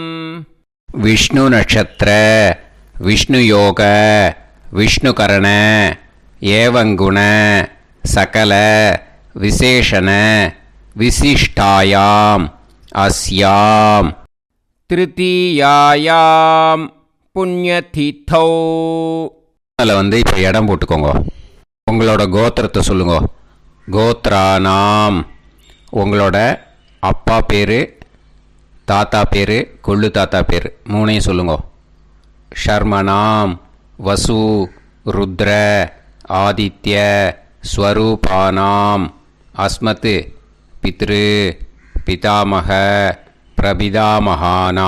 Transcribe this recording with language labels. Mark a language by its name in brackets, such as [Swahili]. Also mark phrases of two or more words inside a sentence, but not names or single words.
[Sanskrit] विष्णु नक्षत्र विष्णु योग विष्णुकरण एवं गुण सकल विशेषण विशिष्टायाम् अस्याम् तृतीयायाम् पुण्यतिथौ. [Tamil] அதில் வந்து இப்போ இடம் போட்டுக்கோங்க. உங்களோட கோத்திரத்தை சொல்லுங்க. கோத்ரானாம். உங்களோட அப்பா பேர், தாத்தா பேர், கொள்ளு தாத்தா பேர் 3ஐயும் சொல்லுங்க. [Sanskrit] शर्मणां वसु रुद्र आदित्य स्वरूपाणां अस्मत् पितृ पितामह प्रपितामहाना.